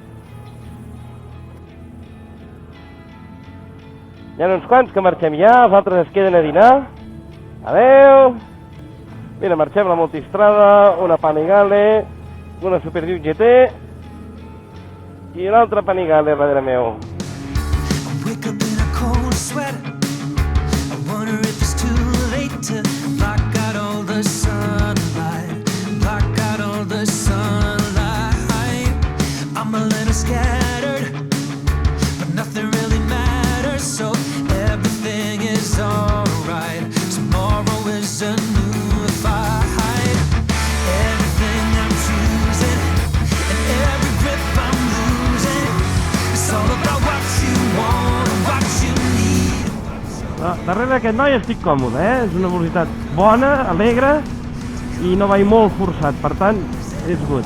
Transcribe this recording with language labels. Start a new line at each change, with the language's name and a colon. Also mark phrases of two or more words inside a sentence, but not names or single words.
Catalan: Hi ha uns quants que marxem ja, els altres es queden a dinar. Adeu! Mira, marxem la Multistrada, una Panigale, una Super Duke GT i una altra Panigale darrere meu.
English: Wake up in a cold sweat. I wonder if it's too late to block out all the sunlight. Block out all the sunlight. I'm a little scattered, but nothing really matters, so everything is alright. Tomorrow is a new fight. Everything I'm choosing and every grip I'm losing, it's all about what you want and what you need.
Catalan: Darrere d'aquest noi estic còmode, És una velocitat bona, alegre i no vaig molt forçat, per tant, és good.